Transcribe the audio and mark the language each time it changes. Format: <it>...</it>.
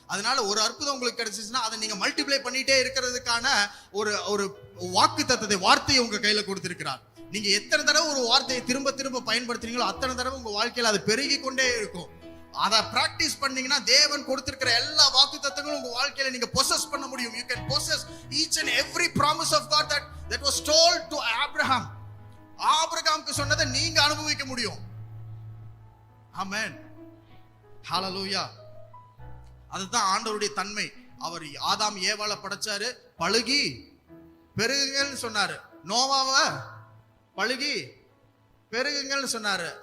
<ta>அதனால ஒரு அற்புதம் உங்களுக்கு கிடைச்சிச்சுன்னா அதை நீங்க மல்டிப்ளை பண்ணிட்டே இருக்கிறதுக்கான ஒரு ஒரு வாக்கு தத்தத்தை, வார்த்தையை உங்க கையில கொடுத்திருக்கிறார். நீங்க எத்தனை தடவை ஒரு வார்த்தையை திரும்ப திரும்ப பயன்படுத்துறீங்களோ அத்தனை தடவை உங்க வாழ்க்கையில அது பெருகி கொண்டே இருக்கும். அதை பிராக்டிஸ் பண்ணீங்கன்னா தேவன் கொடுத்திருக்கிற எல்லா வாக்கு தத்தங்களும் உங்க வாழ்க்கையில நீங்க பொசஸ் பண்ண முடியும்.</ta> <en>You can possess each and every promise of God that was told to Abraham.</en> <ta>ஆபிரகாமுக்கு சொன்னதை நீங்க அனுபவிக்க முடியும். ஆமென், ஹல்லேலூயா. அதுதான் ஆண்டவருடைய தன்மை. அவர் ஆதாம் ஏவாளை படைச்சாரு, பழுகி பெருகுங்கள்னு சொன்னாரு. நோவாவை பழுகி பெருகுங்கள்னு சொன்னாரு.</ta>